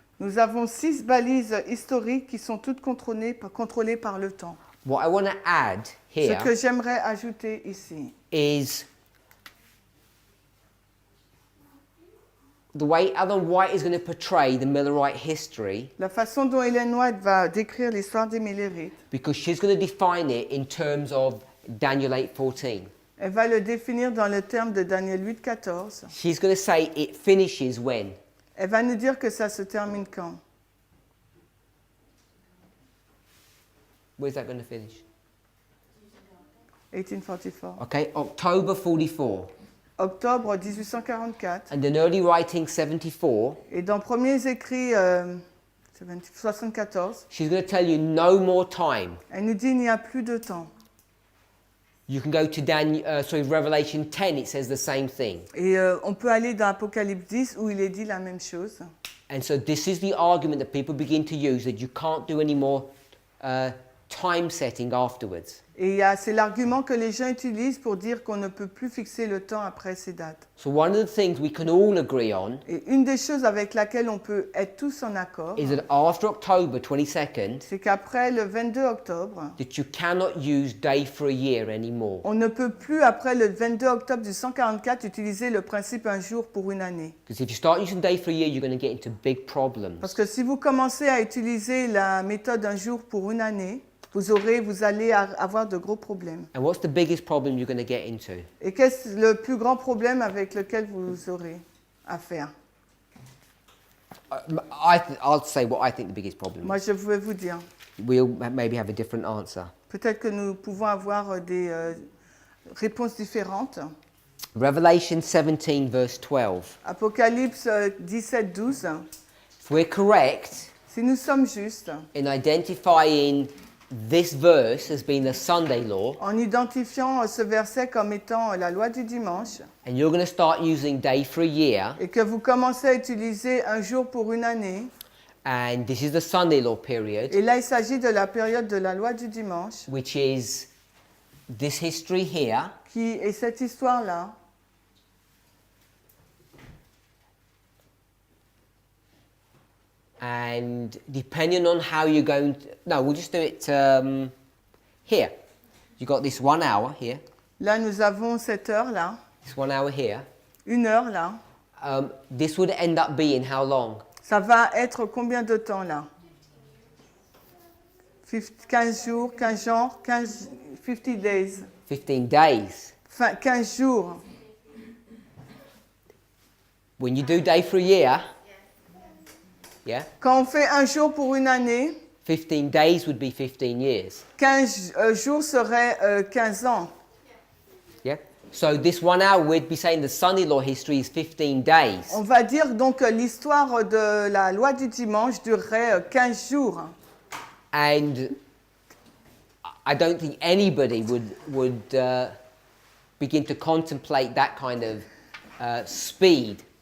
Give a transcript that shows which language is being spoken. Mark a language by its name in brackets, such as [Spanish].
[French] Nous avons 6 balises historiques qui sont toutes contrôlées par le temps. [English] What I want to add [French] Ce [English] here [French] que j'aimerais ajouter ici, [English] is the way Ellen White is going to portray the Millerite history, [French] la façon dont Ellen White va décrire l'histoire des Millérites, [English] because she's going to define it in terms of Daniel 8:14. [French] elle va le définir dans le terme de Daniel 8,14. [English] She's going to say it finishes when. [French] Elle va nous dire que ça se termine quand. [English] Where's that going to finish? 1844. Okay, October 44. [French] Octobre 1844. [English] And in early writing 74, [French] Et dans Premiers écrits 74, [English] she's going to tell you no more time. [French] elle nous dit il n'y a plus de temps. [English] You can go to Revelation 10, it says the same thing. [French] Et on peut aller dans Apocalypse 10 où il est dit la même chose. [English] And so this is the argument that people begin to use, that you can't do any more time setting afterwards. [French] Et c'est l'argument que les gens utilisent pour dire qu'on ne peut plus fixer le temps après ces dates. [English] So one of the things we can all agree on [French] Et une des choses avec laquelle on peut être tous en accord, [English] is that after October 22nd, [French] c'est qu'après le 22 octobre, [English] that you cannot use day for a year anymore. [French] on ne peut plus, après le 22 octobre du 144, utiliser le principe un jour pour une année. [English] Because if you start using day for a year, you're going to get into big problems. [French] Parce que si vous commencez à utiliser la méthode un jour pour une année, vous allez avoir de gros problèmes. [English] And what's the biggest problem you're going to get into? [French] Et qu'est-ce le plus grand problème avec lequel vous aurez à faire? [English] I'll say what I think the biggest problem [French] Moi, [English] is. [French] je vais vous dire. [English] We'll maybe have a different answer. [French] Peut-être que nous pouvons avoir des réponses différentes. [English] Revelation 17 verse 12. [French] Apocalypse 17, 12. [English] If we're correct [French] Si nous sommes justes [English] in identifying this verse as being the Sunday law, [French] en identifiant ce verset comme étant la loi du dimanche, [English] and you're going to start using day for a year, [French] et que vous commencez à utiliser un jour pour une année, [English] and this is the Sunday law period, [French] et là il s'agit de la période de la loi du dimanche, [English] which is this history here, qui est cette histoire-là, and depending on how you're going to, no, we'll just do it here. You got this 1 hour here, [French] là nous avons cette heure-là, [English] this 1 hour here, [French] une heure là, [English] this would end up being how long? [French] Ça va être combien de temps là? 15 jours, 15 jours, [English] 50 days. 15 days. [French] Enfin, 15 jours. [English] When you do day for a year, yeah, [French] Quand on fait un jour pour une année, [English] 15 days would be 15 years. [French] 15 jours serait 15 ans. [English] Yeah. So this 1 hour, we'd be saying the son-in-law history is 15 days. [French] On va dire donc que l'histoire de la loi du dimanche durerait 15 jours. [English] And I don't think anybody would begin to contemplate that kind of speed.